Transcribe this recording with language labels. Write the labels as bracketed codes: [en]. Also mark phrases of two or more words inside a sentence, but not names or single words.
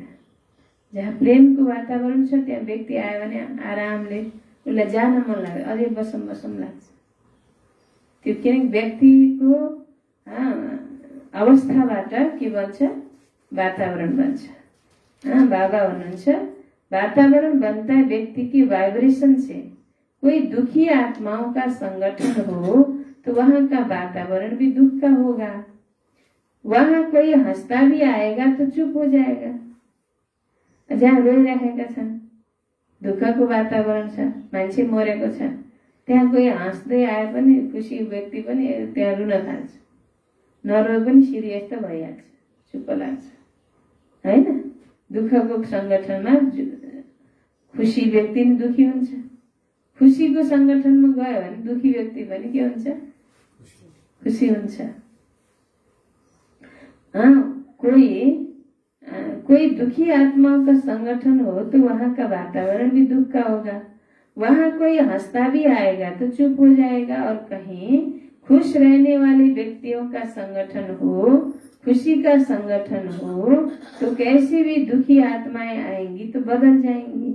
[ne] जहाँ प्रेमको वातावरण छ त्यहाँ व्यक्ति आयो भने आरामले उसलाई जान मन लाग्छ, अझै बसम लाग्छ। त्यो किनकि व्यक्तिको अवस्थाबाट के बन्छ, वातावरण बन्छ। बाबा हुनुहुन्छ, [hi] वातावरण बनता है व्यक्ति की वाइब्रेशन से। कोई दुखी आत्माओं का संगठन हो तो वहां का वातावरण भी दुख का होगा। वहां कोई हंसता भी आएगा तो चुप हो जाएगा। [ne] जहाँ रोइरहेका छन्, दुःखको वातावरण छ, मान्छे मरेको छ, त्यहाँ कोही हाँस्दै आए पनि खुसी व्यक्ति पनि त्यहाँ रुन थाल्छ, नरोए पनि सिरियस त भइहाल्छ, चुप लाग्छ हैन। दुःखको संगठनमा खुसी व्यक्ति पनि दुखी हुन्छ, खुसीको संगठनमा गयो भने दुखी व्यक्ति पनि के हुन्छ, खुसी हुन्छ। [hi] कोई दुखी आत्माओं का संगठन हो तो वहां का वातावरण भी दुख का होगा। वहां कोई हंसता भी आएगा तो चुप हो जाएगा, और कहीं खुश रहने वाले व्यक्तियों का संगठन हो, खुशी का संगठन हो, तो कैसे भी दुखी आत्माएं आएंगी तो बदल जाएंगी।